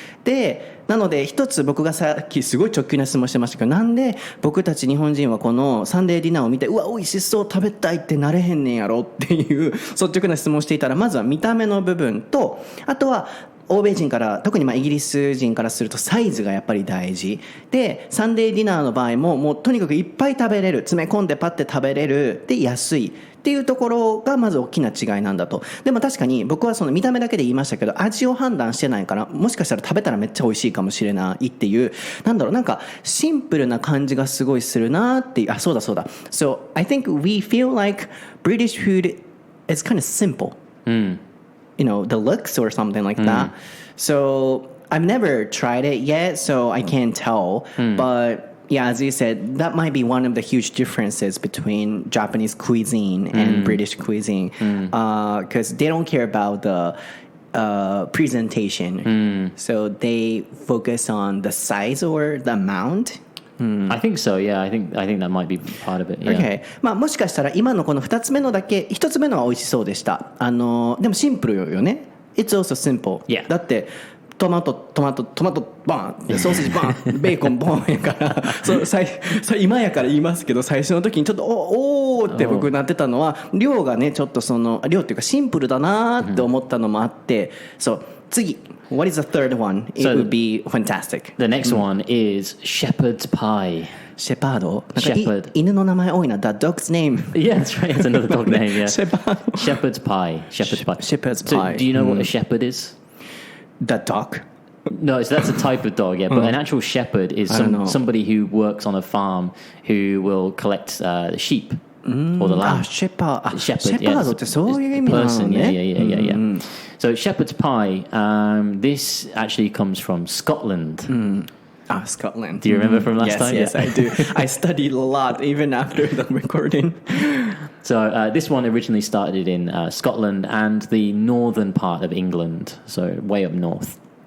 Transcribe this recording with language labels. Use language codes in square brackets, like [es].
[ja] で、なので一つ僕がさっきすごい直球な質問してましたけど、なんで僕たち日本人はこのサンデーディナーを見て、うわ美味しそう食べたいってなれへんねんやろっていう率直な質問をしていたら、まずは見た目の部分と、あとは欧米人から特にイギリス人からするとサイズがやっぱり大事で、サンデーディナーの場合ももうとにかくいっぱい食べれる、詰め込んでパッて食べれるで安いっていうところがまず大きな違いなんだと。でも確かに僕はその見た目だけで言いましたけど、味を判断してないから、もしかしたら食べたらめっちゃ美味しいかもしれないっていう、なんかシンプルな感じがすごいするなっていう。そうだ [en] So I think we feel like British food is kind of simple. The looks or something like that. So I've never tried it yet, so I can't tell. But yeah, as you said, that might be one of the huge differences between Japanese cuisine and British cuisine, because they don't care about the presentation. So they focus on the size or the amount. I think so. Yeah, I think that might be part of it. Yeah. Okay. [ja] もしかしたら今のこの2つ目のだけ、1つ目のは美味しそうでした。でもシンプルよね。 [en] It's also simple. Yeah. [ja] だってトマトバーン、ソーセージバーン、ベーコンボンやから今やから言いますけど、最初の時にちょっとおーって僕なってたのは、量がねちょっと量っていうかシンプルだなって思ったのもあって、次 [en] What is the third one? It would be fantastic. The next one is shepherd's pie. [ja] シェパード。 [en] Shepherd. [ja] 犬の名前多いな。 [en] The dog's name. Yeah, that's right. It's another dog name. Yeah. Shepherd's pie. Shepherd's pie. Shepherd's So, pie. do you know what a shepherd is? The dog? No, so that's a type of dog, yeah. But an actual shepherd is somebody who works on a farm who will collect sheep or the lamb. Shepherd. [ja] シェパードってそういう意味なのね。 [en] Yeah. So shepherd's pie, this actually comes from Scotland. Scotland. Do you remember from last time? Yes, I do. I studied a lot even after the recording. So this one originally started in Scotland and the northern part of England, so way up north.